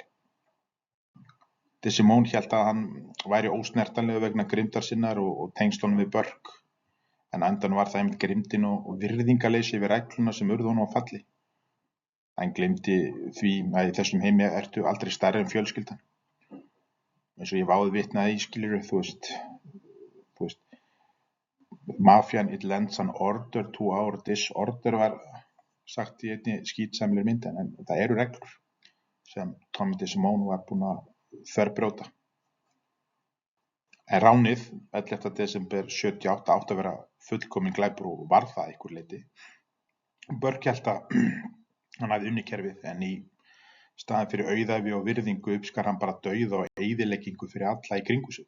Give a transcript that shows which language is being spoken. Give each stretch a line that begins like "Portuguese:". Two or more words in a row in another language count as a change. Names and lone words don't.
Icelandic: DeSimone hélt að hann væri ósnertanlegur vegna grimmdar sinnar og tengslunum við Burke, en á endanum var það einmitt grimmdin og virðingarleysi yfir regluna sem urðu honum á falli. Hann gleymdi því að í þessum heimi ertu aldrei stærri en fjölskyldan. Eins og ég hef áður vitnað í, skilurðu, þú veist, Mafian,
English: it lends an order to our disorder
Icelandic: var sagt í einni skítsamlegri mynd, en það eru reglur sem Tommy DeSimone var búinn að þverbrjóta. En ránið 11. desember 78 átti að vera fullkominn glæpur og var það að einhverju leyti. Burke hélt að hann hafði unnið kerfið, en í staðinn fyrir auðæfi og virðingu uppskar hann bara dauða og eyðileggingu fyrir alla í kringu sig.